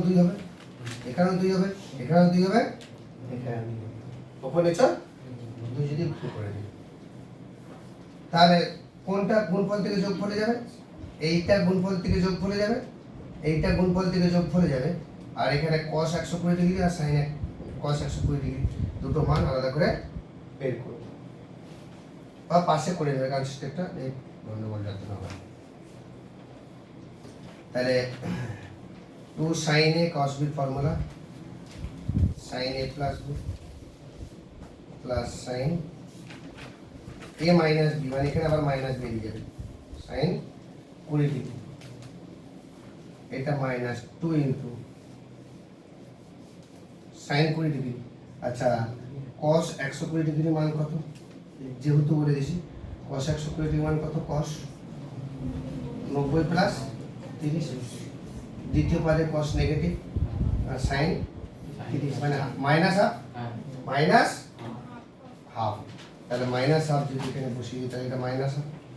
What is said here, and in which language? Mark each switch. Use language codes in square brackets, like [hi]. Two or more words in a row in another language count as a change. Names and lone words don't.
[bn] 2 হবে, এখানেও 2 হবে, এখানেও 2 হবে, এখানেও 2 হবে, উপর নিচে 2 যদি গুণ করে দিই তাহলে কোনটা গুণফল থেকে যোগফলে যাবে, এইটা গুণফল থেকে যোগফলে যাবে, এইটা গুণফল থেকে যোগফলে যাবে, আর এখানে cos 120 ডিগ্রি আর [en] sin cos [bn] 120 ডিগ্রি দুটো মান আলাদা করে বের করব বা পাশে করে দেবে, কারণ স্টেপটা এই গন্ডগোল যাতে না হয়। তাহলে 2 [en] sin a cos b [bn] ফর্মুলা [en] sin a plus b plus sin a minus b [bn] মানে এখানে আবার মাইনাস বেরিয়ে যাবে sin 20 ডিগ্রি, এটা [en] minus 2 into [bn] sin 20 ডিগ্রি। আচ্ছা cos 120 ডিগ্রি মান কত, যেহেতু বলে দিয়েছি cos 120 ডিগ্রি মান কত, cos 90 প্লাস 30, দ্বিতীয় পদে cos নেগেটিভ আর sin 30 মানে [en] minus half minus half, [bn] তাহলে [en] minus half [bn] যদি এখানে বসিয়ে দিই তাহলে এটা [en] minus half,